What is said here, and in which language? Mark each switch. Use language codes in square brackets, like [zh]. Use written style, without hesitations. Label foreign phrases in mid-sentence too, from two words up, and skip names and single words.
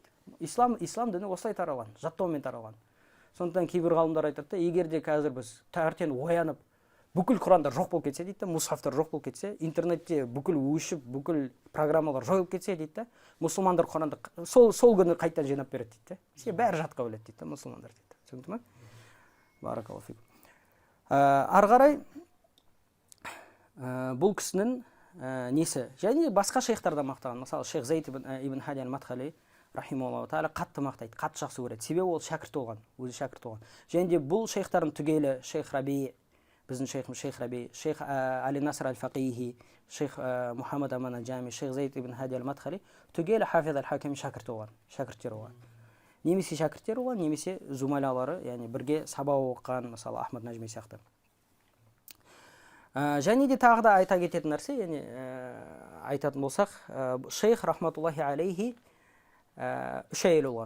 [kk] Ислам діні осылай таралған, жаттаумен таралған. Сондықтан кейбір ғалымдар айтады, егер де қазір біз таңертең оянып, бүкіл Құрандар жоқ болып кетсе дейді, мұсхафтар жоқ болып кетсе, интернетте бүкіл өшіп, бүкіл программалар жойылып кетсе дейді, мұсылмандар Құранды сол күні қайтадан жинап береді дейді. Бәрі жатқа біледі дейді, мұсылмандар дейді. Түсінді ме? [ar] بارك الله فيك. [kk] Ары қарай бұл кісінің несі? Және басқа шейхтарда мақтаған. Мысалы, шейх Зайд ибн Хади аль-Мадхали [ar] رحمه الله تعالى [kk] қатты мақтайды, қатты жақсы көреді. Себебі ол шәкірт болған, өзі шәкірт болған. Және де бұл шейхтардың түгелі шейх Раби, біздің шейхіміз шейх Раби, шейх Али Наср аль-Фақихи, шейх Мухаммад Аман аль-Джами, шейх Зайд ибн Хади аль-Мадхали түгелі Хафиз аль-Хаками шәкірт болған, шәкірттер болған. Немесе шәкірттер болған, немесе зумалалары, яғни бірге сабақ оқыған, мысалы Ахмад Нажми сияқты. Және де тағы да айта кететін нәрсе, яғни айтатын болсақ, шейх [ar] رحمة الله عليه [kk] 3 әйел болған.